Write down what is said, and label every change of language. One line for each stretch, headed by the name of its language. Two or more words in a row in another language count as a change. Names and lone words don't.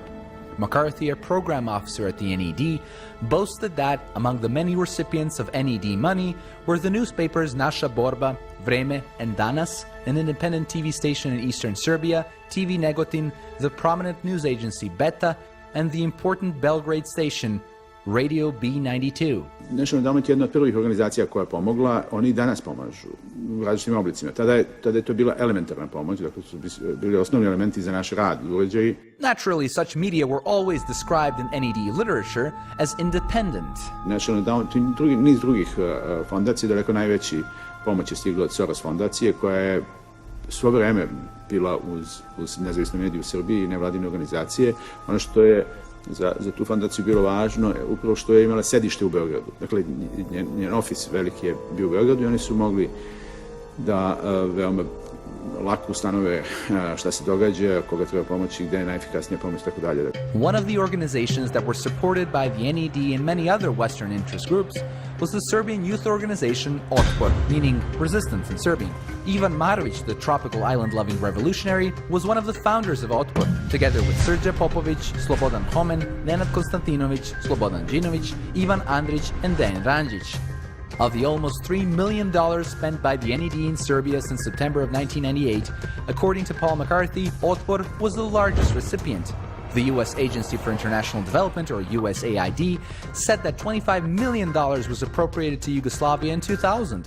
English: McCarthy, a program officer at the NED, boasted that among the many recipients of NED money were the newspapers Naša Borba, Vreme, and Danas, an independent TV station in eastern Serbia, TV Negotin, the prominent news agency Beta, and the important Belgrade station Radio B92.
Serbian: National Endowment je jedna od prvih organizacija koja je pomogla, oni i danas pomažu u različitim oblicima. Tada je to bila elementarna pomoć, dakle su bili osnovni elementi za naš rad i uređaji.
English: Naturally, such media were always described in NED literature as independent.
Serbian: National Endowment i niz drugih fondacija, daleko najveći pomoć je stigla od Soros fondacije, koja je svo vreme bila uz nezavisne medije u Srbiji i nevladine organizacije. Ono što je za tu fondaciju bilo važno je upravo što je imala sedište u Beogradu. Dakle, njen ofis veliki je bio u Beogradu i oni su mogli da veoma lako ustanove šta se događa, koga treba pomoći, gde je najefikasnija pomoć, tako dalje.
English: One of the organizations that were supported by the NED and many other Western interest groups was the Serbian youth organization Otpor, meaning resistance in Serbian. Ivan Marović, the tropical island-loving revolutionary, was one of the founders of Otpor, together with Srđe Popović, Slobodan Homen, Nenad Konstantinović, Slobodan Đinović, Ivan Andrić, and Dejan Ranđić. Of the almost $3 million spent by the NED in Serbia since September of 1998, according to Paul McCarthy, Otpor was the largest recipient. The U.S. Agency for International Development, or USAID, said that $25 million was appropriated to Yugoslavia in 2000.